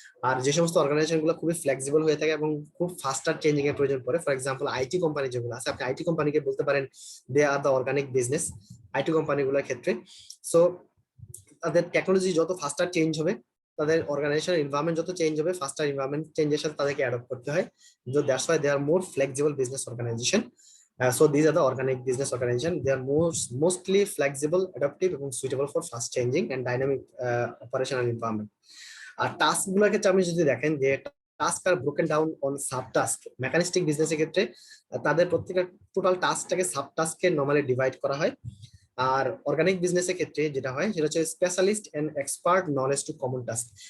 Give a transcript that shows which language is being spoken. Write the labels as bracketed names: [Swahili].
[Bangla] আর যে সমস্ত অর্গানাইজেশন গুলো খুবই ফ্লেক্সিবল হয়ে থাকে এবং খুব ফাস্টার চেঞ্জিং এর প্রয়োজন পড়ে, ফর এক্সাম্পল আইটি কোম্পানি যেগুলো আছে, আপনি আইটি কোম্পানিকে বলতে পারেন [English] they are the organic business [Bangla] IT কোম্পানিগুলোর ক্ষেত্রে। সো তাদের টেকনোলজি যত ফাস্টার চেঞ্জ হবে, তাদের অর্গানাইজেশন এনভায়রনমেন্ট যত চেঞ্জ হবে, ফাস্টার এনভায়রনমেন্ট চেঞ্জের সাথে তাদেরকে অ্যাডপ্ট করতে হয়, [English] That's why they are more flexible business organization. So these are the organic business organization. They are mostly flexible, adaptive, and suitable for fast changing and dynamic operational environment. [Bangla] আর task গুলোর ক্ষেত্রে আপনি যদি দেখেন যে task আর broken down on sub task, মেকানিস্টিক বিজনেসের ক্ষেত্রে তাদের প্রত্যেকটা টোটাল টাস্কটাকে সাব টাস্কে নরমালি ডিভাইড করা হয়। আর অর্গানিক বিজনেসের ক্ষেত্রে যেটা হয় সেটা হচ্ছে specialist and expert knowledge two common task.